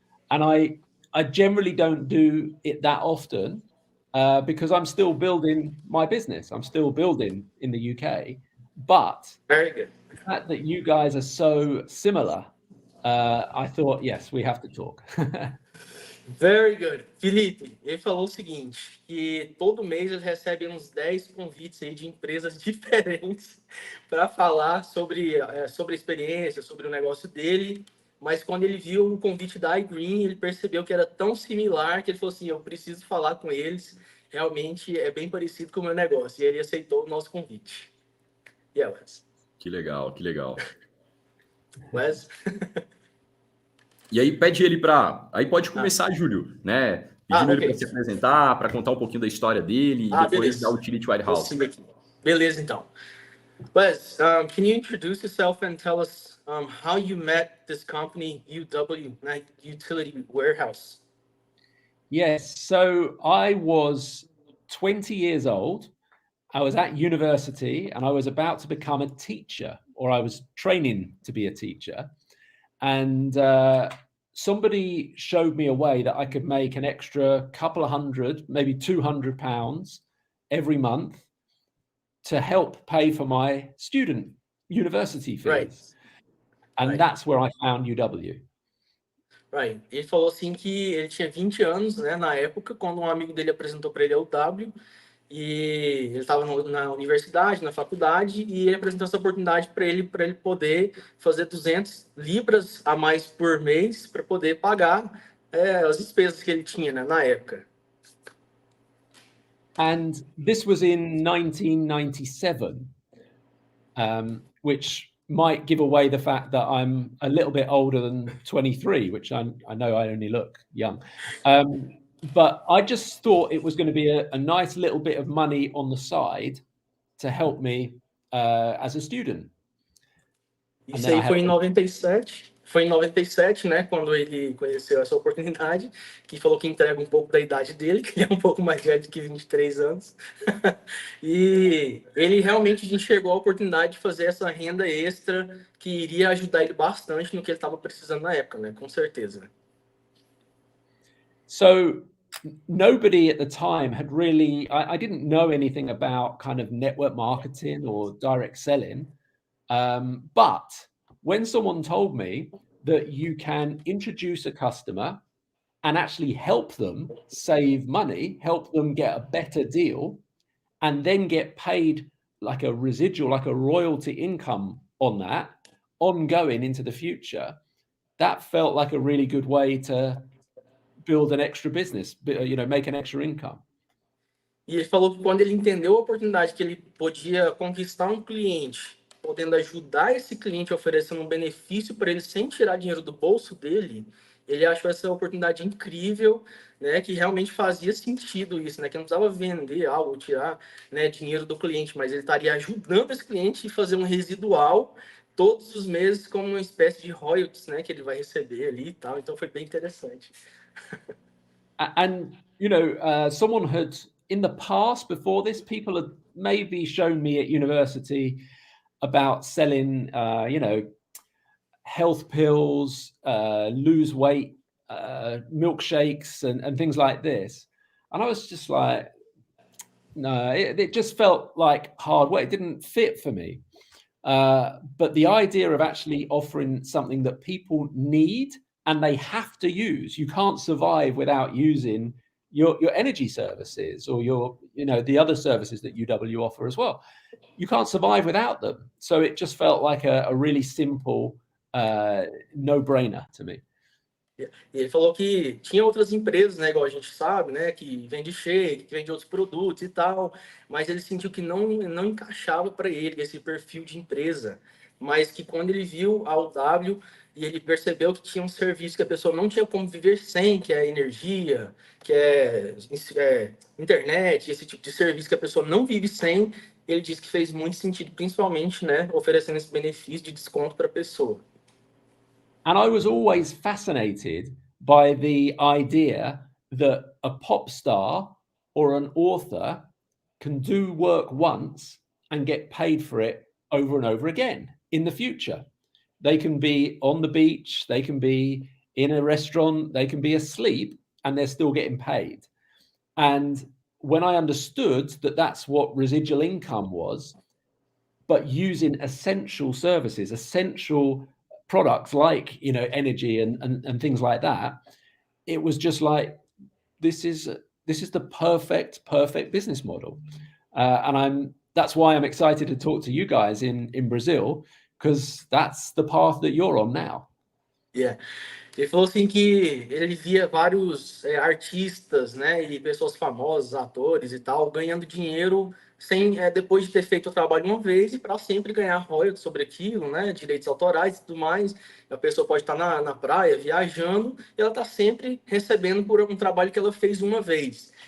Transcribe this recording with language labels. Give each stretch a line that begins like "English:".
English: And I generally don't do it that often because I'm still building my business. I'm still building in the UK, but Very good. the fact that you guys are so similar, I thought, yes, we have to talk. Very good.
Portuguese: Felipe, ele falou o seguinte, que todo mês ele recebe uns 10 convites aí de empresas diferentes para falar sobre a experiência, sobre o negócio dele, mas quando ele viu o convite da iGreen, ele percebeu que era tão similar que ele falou assim, eu preciso falar com eles, realmente é bem parecido com o meu negócio, e ele aceitou o nosso convite.
English: Yeah, Wes.
Portuguese: Que legal, que legal. Wes? E aí pede ele para... Aí pode começar, Júlio, né? Pedindo ele ok. para se apresentar, para contar um pouquinho da história dele e depois beleza. da Utility Warehouse. Beleza, então.
English: Wes, can you introduce yourself and tell us how you met this company, UW, Utility Warehouse? Yes. So I was 20 years old. I was at university and I was about to become a teacher, or I was training to be a teacher. And somebody showed me a way that I could make an extra couple of hundred, maybe £200 every month to help pay for my student university fees. Right. And Right. that's where I found UW. Right.
Portuguese: Ele falou assim que ele tinha 20 anos, né, na época, quando um amigo dele apresentou para ele a UW, e ele estava na universidade, na faculdade, e ele apresentou essa oportunidade para ele poder fazer 200 libras a mais por mês para poder pagar as despesas que ele tinha, né, na época.
English: And this was in 1997, which might give away the fact that I'm a little bit older than 23, which I know I only look young. But I just thought it was going to be a nice little bit of money on the side to help me as a student.
Portuguese: Isso aí foi em 97. Foi em 97, né, quando ele conheceu essa oportunidade, que falou que entrega um pouco da idade dele, que ele é um pouco mais velho que 23 anos. E ele realmente enxergou a oportunidade de fazer essa renda extra que iria ajudar ele bastante no que ele estava precisando na época, né, com certeza.
English: So nobody at the time had really, I didn't know anything about kind of network marketing or direct selling. But when someone told me that you can introduce a customer and actually help them save money, help them get a better deal, and then get paid like a residual, like a royalty income on that, ongoing into the future, that felt like a really good way to build an extra business, make an extra income.
Portuguese: E ele falou que quando ele entendeu a oportunidade que ele podia conquistar um cliente, podendo ajudar esse cliente oferecendo um benefício para ele sem tirar dinheiro do bolso dele, ele achou essa oportunidade incrível, né, que realmente fazia sentido isso, né, que não precisava vender algo, tirar, né, dinheiro do cliente, mas ele estaria ajudando esse cliente a fazer um residual todos os meses como uma espécie de royalties, né, que ele vai receber ali e tal. Então foi bem interessante.
English: And someone had in the past, before this, people had maybe shown me at university about selling, health pills, lose weight, milkshakes, and things like this. And I was just like, no, it just felt like hard work. It didn't fit for me. But the idea of actually offering something that people need and they have to use, you can't survive without using your energy services or the other services that UW offer as well. You can't survive without them. So it just felt like a really simple no-brainer to me.
Portuguese: E ele falou que tinha outras empresas, né, igual a gente sabe, né, que vende shake, que vende outros produtos e tal, mas ele sentiu que não encaixava para ele esse perfil de empresa, mas que quando ele viu a UW e ele percebeu que tinha um serviço que a pessoa não tinha como viver sem, que é energia, que é internet, esse tipo de serviço que a pessoa não vive sem, ele disse que fez muito sentido, principalmente, né, oferecendo esse benefício de desconto para a pessoa.
English: And I was always fascinated by the idea that a pop star or an author can do work once and get paid for it over and over again in the future. They can be on the beach, they can be in a restaurant, they can be asleep, and they're still getting paid. And when I understood that that's what residual income was, but using essential services, essential products like energy and things like that, it was just like this is the perfect business model, and that's why I'm excited to talk to you guys in Brazil, because that's the path that you're on now. Yeah.
Portuguese: Ele falou assim que ele via vários artistas, né, e pessoas famosas, atores e tal, ganhando dinheiro sem, depois de ter feito o trabalho uma vez e para sempre ganhar royalties sobre aquilo, né, direitos autorais e tudo mais. A pessoa pode estar na praia viajando e ela está sempre recebendo por um trabalho que ela fez uma vez.